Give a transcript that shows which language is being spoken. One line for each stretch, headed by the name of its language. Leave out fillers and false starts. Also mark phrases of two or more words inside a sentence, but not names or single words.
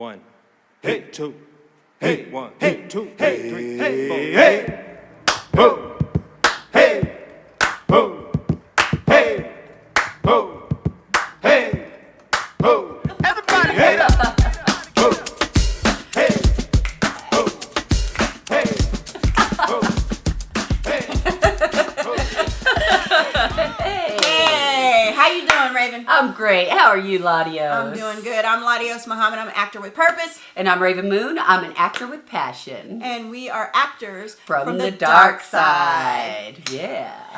English: One, hey, two, hey, one, hey, two, hey, three, hey, four, hey, ho, hey, ho, hey, ho, hey, ho. Everybody, hey, ho, hey, ho, hey, ho, hey, ho. Hey, how you doing, Rav'n? I'm great. How are you, LaDios? I'm doing good. I'm LaDios Muhammad. I'm an actor with purpose. And I'm Rav'n Moon. I'm an actor with passion. And we are actors From the dark side. Yeah.